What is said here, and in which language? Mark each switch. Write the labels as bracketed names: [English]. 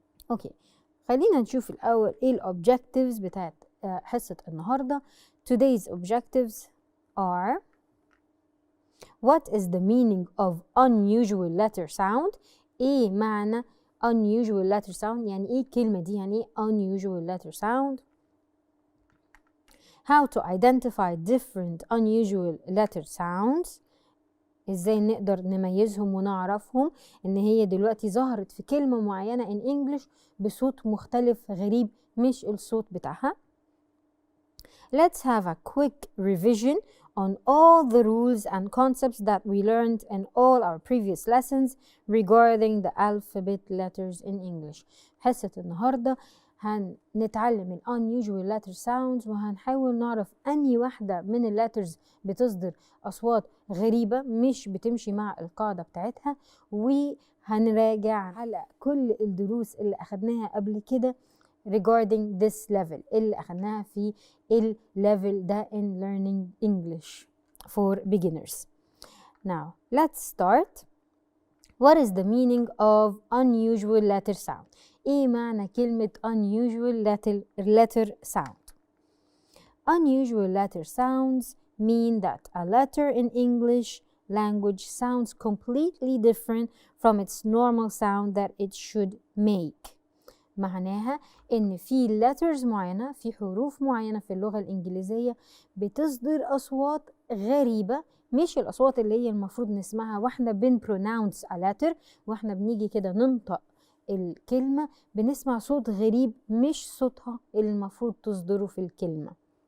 [Arabic] أوكي، خلينا نشوف الأول إيه الobjectives بتاعت حصة النهاردة. [English] Today's objectives are: what is the meaning of unusual letter sound؟ [Arabic] ايه معنى [English] unusual letter sound؟ [Arabic] يعني ايه الكلمة دي؟ يعني ايه [English] unusual letter sound؟ how to identify different unusual letter sounds؟ [Arabic] ازاي نقدر نميزهم ونعرفهم ان هي دلوقتي ظهرت في كلمة معينة [English] in English [Arabic] بصوت مختلف غريب مش الصوت بتاعها. [English] Let's have a quick revision on all the rules and concepts that we learned in all our previous lessons regarding the alphabet letters in English. [Arabic] حصة النهاردة هنتعلم ال unusual letter sounds وهنحاول نعرف أنهي واحدة من ال letters بتصدر أصوات غريبة مش بتمشي مع القاعدة بتاعتها، وهنراجع على كل الدروس اللي أخدناها قبل كده [English] regarding this level [Arabic] اللي أخدناها في level ده [English] in learning English for beginners. Now let's start. What is the meaning of unusual letter sound؟ [Arabic] إيه معنى كلمة [English] unusual letter sound؟ Unusual letter sounds mean that a letter in English language sounds completely different from its normal sound that it should make. [Arabic] معناها ان في letters معينة، في حروف معينة في اللغة الإنجليزية بتصدر أصوات غريبة، مش الأصوات اللي هي المفروض نسمعها واحنا [English] pronounce a letter، [Arabic] واحنا بنيجي كده ننطق الكلمة بنسمع صوت غريب مش صوتها اللي المفروض تصدره في الكلمة.